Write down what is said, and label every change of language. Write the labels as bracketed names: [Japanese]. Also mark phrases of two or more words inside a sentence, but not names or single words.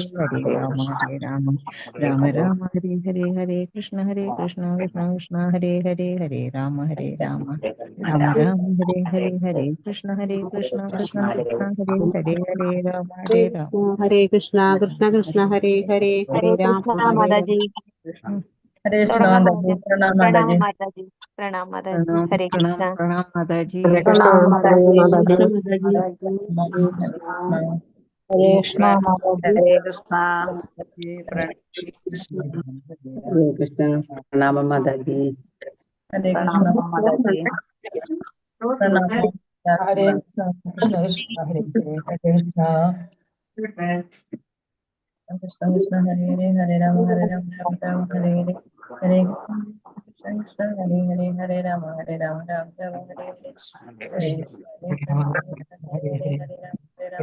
[Sanskrit] ഹരേ രാമ രാമ ഹരേ ഹരേ. ഹരേ കൃഷ്ണ കൃഷ്ണ കൃഷ്ണ ഹരേ ഹരേ. ഹരേ രാമ രാമ ഹരേ ഹരേ. ഹരേ കൃഷ്ണ കൃഷ്ണ കൃഷ്ണ ഹരേ ഹരേ. ഹരേ രാമ രാമ ഹരേ കൃഷ്ണ കൃഷ്ണ കൃഷ്ണ ഹരേ ഹരേ ഹരേ ഹരേ രാമ കൃഷ്ണ ഹരേ രാമ. [Malayalam] മാതാജി. കൃഷ്ണ. ഹരേ കൃഷ്ണ തുടങ്ങാമോ? മാതാജി. പ്രണാം പ്രണാമ മാതാജി. മാതാജി. [Hindi] प्रणाम माताजी. [Malayalam] പ്രണാം ഹരേ പ്രണാം കൃഷ്ണ. [Hindi] प्रणाम माताजी. [Malayalam] ഹരേ കൃഷ്ണ പ്രണാം ഹരേ മാതാജി. കൃഷ്ണ കൃഷ്ണ മാതാജി. ഹരേ കൃഷ്ണ ഹരേ കൃഷ്ണ മാതാജി. ഹരേ കൃഷ്ണ ഹരേ കൃഷ്ണ [Hindi] प्रणाम माताजी. [Malayalam] ഹരേ പ്രണാമ കൃഷ്ണ മാതാജി. പ്രണാമ [Sanskrit] ഹരേ കൃഷ്ണ കൃഷ്ണ കൃഷ്ണ ഹരേ ഹരേ. ഹരേ കൃഷ്ണ കൃഷ്ണ കൃഷ്ണ ഹരേ ഹരേ. ഹരേ രാമ രാമ രാമ ഹരേ ഹരേ. ഹരേ കൃഷ്ണ കൃഷ്ണ ഹരേ ഹരേ. ഹരേ രാമ രാമ രാമ ഹരേ ഹരേ. ഹരേ കൃഷ്ണ ഹരേ ഹരേ ഹരേ. ഹരേ. ഹരേ രാമ